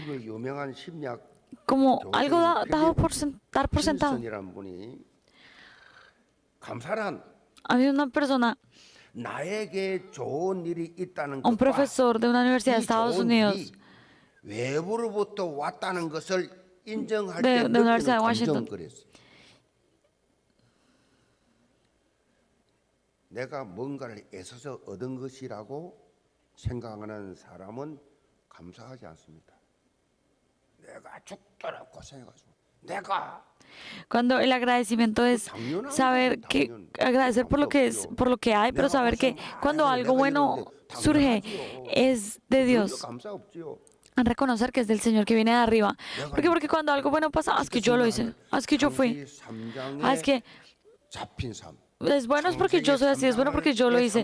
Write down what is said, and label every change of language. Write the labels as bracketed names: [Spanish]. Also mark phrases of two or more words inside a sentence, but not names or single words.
[Spanish] Como algo dado dar por sentado. Había una persona, un profesor de una universidad de Estados Unidos, de una universidad de Washington. [Korean] 내가 뭔가를 애써서 얻은 것이라고 생각하는 사람은 감사하지 않습니다. 내가 죽도록 고생해가지고 [Spanish] Cuando el agradecimiento es saber que agradecer por lo que es, por lo que hay, pero saber que cuando algo bueno surge es de Dios. Reconocer que es del Señor, que viene de arriba. ¿Por qué? Porque cuando algo bueno pasa, es que yo lo hice, es que yo fui, es que es bueno es porque yo soy así, es bueno porque yo lo hice.